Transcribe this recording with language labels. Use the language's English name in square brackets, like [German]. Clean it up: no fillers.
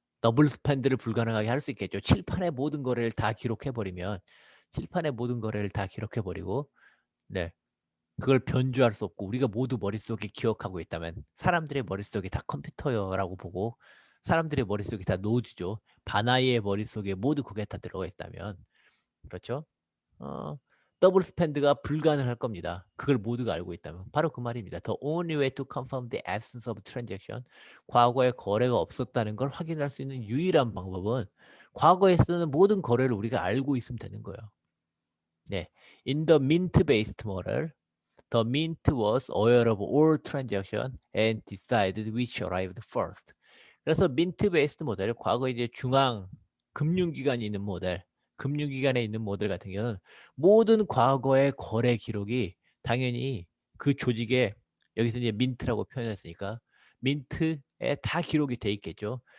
[Korean] 더블 스펜드를 불가능하게 할 수 있겠죠. 칠판의 모든 거래를 다 기록해버리면, 칠판의 모든 거래를 다 기록해버리고, 네, 그걸 변주할 수 없고 우리가 모두 머릿속에 기억하고 있다면, 사람들의 머릿속에 다 컴퓨터라고 보고 사람들의 머릿속에 다 노드죠. 바나이의 머릿속에 모두 그게 다 들어가 있다면, 그렇죠? 어, 더블 스펜드가 불가능할 겁니다. 그걸 모두가 알고 있다면. 바로 그 말입니다. [English] The only way to confirm the absence of transaction. [Korean] 과거에 거래가 없었다는 걸 확인할 수 있는 유일한 방법은 과거에 쓰는 모든 거래를 우리가 알고 있으면 되는 거예요. 네. [English] In the mint-based model, the mint was aware of all transactions and decided which arrived first. [Korean] 그래서 민트 베이스드 모델, 과거 이제 중앙 금융기관이 있는 모델, 금융기관에 있는 모델 같은 경우는 모든 과거의 거래 기록이 당연히 그 조직에, 여기서 이제 민트라고 표현했으니까 민트에 다 기록이 돼 있겠죠.